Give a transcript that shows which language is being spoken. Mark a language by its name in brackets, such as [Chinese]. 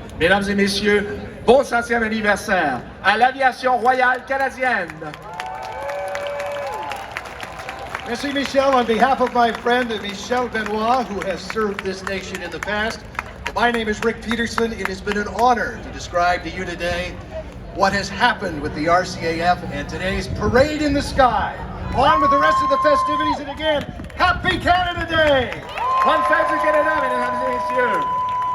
[French] Mesdames et messieurs, bon 100e anniversaire à l'aviation royale canadienne. Merci, Michel. [English] On behalf of my friend Michel Benoit, who has served this nation in the past, my name is Rick Peterson. It has been an honor to describe to you today what has happened with the RCAF and today's parade in the sky. On with the rest of the festivities, and again, Happy Canada Day! [French] Bonne fête du Canada, mesdames et messieurs!